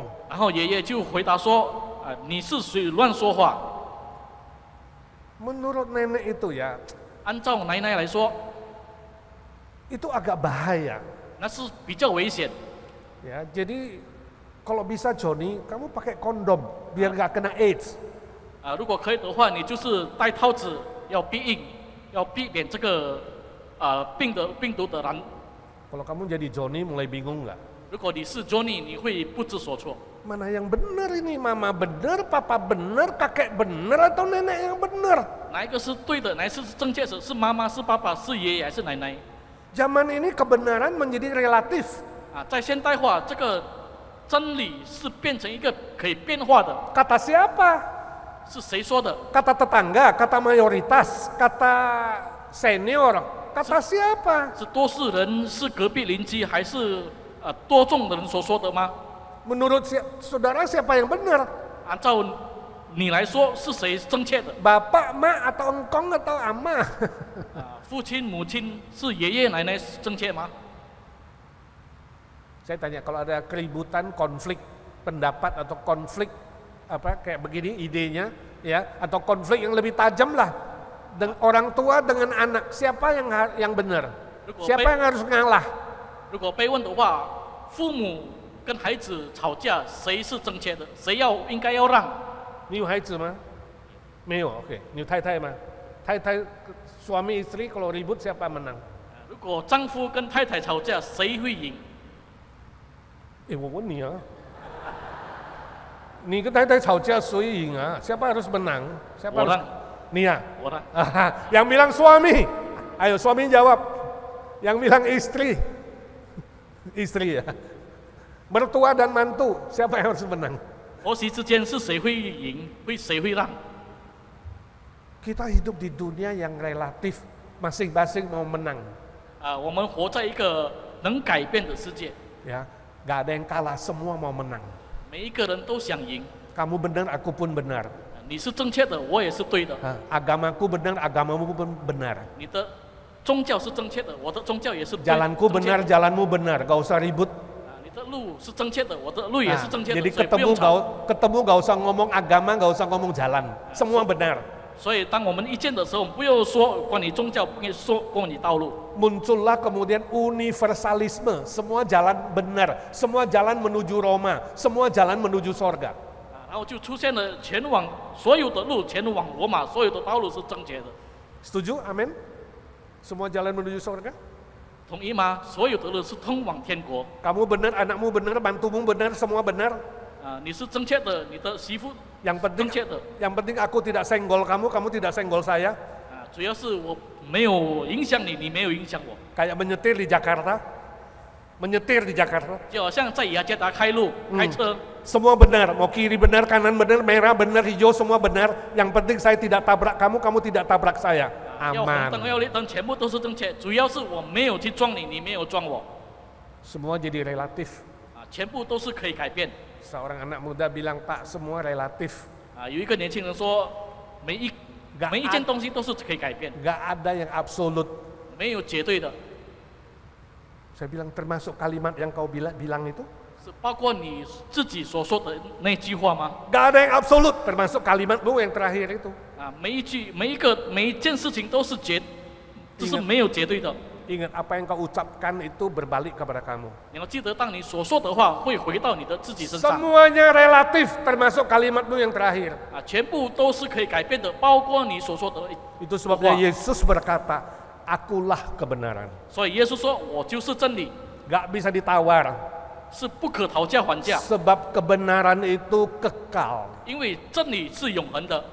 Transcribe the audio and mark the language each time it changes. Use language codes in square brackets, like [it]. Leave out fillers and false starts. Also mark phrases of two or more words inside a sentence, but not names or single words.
[zh] 然后爷爷就回答说啊，你是谁乱说话？ [id] Menurut nenek itu ya, [zh] 按照奶奶来说， [id] itu agak bahaya. [zh] 那是比较危险。 [id] Ya, jadi kalau bisa Johnny, kamu pakai kondom biar gak kena AIDS. [zh] 啊，如果可以的话，你就是戴套子，要避孕，要避免这个病毒的染。 [id] Kalau kamu jadi Johnny mulai bingung nggak? [zh] 如果你是 Johnny， 你会不知所措。 [id] Mana yang benar ini? Mama benar, papa benar, kakek benar atau nenek yang benar? [zh] 哪一个是对的，哪一个是正确的？是妈妈，是爸爸，是爷爷还是奶奶？ [id] Zaman ini kebenaran menjadi relatif. [zh] 啊，在现代化，这个真理是变成一个可以变化的。 [id] Kata siapa? [zh] 是谁说的？ [id] Kata tetangga, kata mayoritas, kata senior, kata siapa? [zh] 是多数人，是隔壁邻居，还是多众的人所说的吗？ [id] Menurut saudara siapa yang benar? [zh] 按照你来说，是谁正确的？ [id] Bapak, mak, atau engkong atau ama? [zh] 父亲、母亲是爷爷奶奶正确吗？ [id] Saya tanya, kalau ada keributan, konflik pendapat atau konflik apa kayak begini idenya, ya, atau konflik yang lebih tajam lah, orang tua dengan anak, siapa yang benar? Siapa yang harus ngalah? [zh] 如果被问的话，父母跟孩子吵架，谁是正确的？谁应该要让？你有孩子吗？没有 ，OK。你有太太吗？ [id] 太太 suami istri kalau ribut siapa menang？ [zh] 如果丈夫跟太太吵架，谁会赢？我问你啊，你跟太太吵架谁赢啊 ？ [id] Siapa harus menang? Siapa harus? [zh] 你啊？我呢？ [id] Yang bilang suami, ayo suami jawab. Yang bilang istri, istri ya. Mertua dan mantu, siapa yang harus menang? [zh] 婆媳之间是谁会赢？谁会让？ [id] Kita hidup di dunia yang relatif, masing-masing mau menang. [zh] 我们活在一个能改变的世界， [id] Ya.Gak ada yang kalah, semua mau menang. [zh] 每一个人都想赢。 [id] Kamu benar, aku pun benar. [zh] 你是正确的，我也是对的。 [id] Agamaku benar, agamamu pun benar. [zh] 你的宗教是正确的，我的宗教也是对的。 [id] Jalanku benar, jalanmu benar. Gak usah ribut. [zh] 你的路是正确的，我的路也是正确的。 [id] Jadi [zh] 所以不用吵。 [id] ketemu gak usah ngomong agama, gak usah ngomong jalan. Semua benar. [zh] 所以当我们意见的时候，我们不要说关于宗教，不要说关于道路。 [id] Muncullah kemudian universalisme, semua jalan benar, semua jalan menuju Roma, semua jalan menuju sorga. [zh] 然后就出现了前往所有的路，前往罗马，所有的道路是正确的。 [id] Setuju? Amin? Semua jalan menuju sorga? [zh] 同意吗？所有的路是通往天国。 [id] Kamu benar, anakmu benar, mantumu benar, semua benar. [zh] 你是正确的，你的媳妇 [id] Yang [zh] 正确的。 [id] penting aku tidak senggol kamu, kamu tidak senggol saya. [zh] 主要是我没有影响你，你没有影响我。 [id] Kayak menyetir di Jakarta. Menyetir di Jakarta. [zh] 就好像在雅加达开路、开车， [id] Semua benar, mau kiri benar, kanan benar, merah benar, hijau semua benar. Yang penting saya tidak tabrak kamu, kamu tidak tabrak saya. [zh] 要红灯 [id] Aman. [zh] 要绿灯，全部都是正确。主要是我没有去撞你，你没有撞我， [id] Semua jadi relatif. [zh] 全部都是可以改变。 [id] Seorang anak muda bilang, Pak, semua relatif. [zh] 有一个年轻人说，每一件东西都是可以改变， [id] Gak ada yang absolut. [zh] 没有绝对的。 [id] Saya bilang termasuk kalimat yang kau bilang itu. [zh] 是包括你自己所说的那句话吗？ [id] Gak ada yang absolut, termasuk kalimatmu yang terakhir itu. [zh] 每一件事情都是就是没有绝对的。 [id] Ingat apa yang kau ucapkan itu berbalik kepada kamu. [zh] 你要记得，当你所说的话会回到你的自己身上。 [id] Semuanya relatif, termasuk kalimatmu yang terakhir. [zh] 全部都是可以改变的，包括你所说的。 [id] Itu sebabnya Yesus berkata, akulah kebenaran. [zh] 所以耶稣说：“我就是真理， [id] Gak bisa ditawar. [zh] 是不可讨价还价， [id] Sebab kebenaran itu kekal. [zh] 因为真理是永恒的。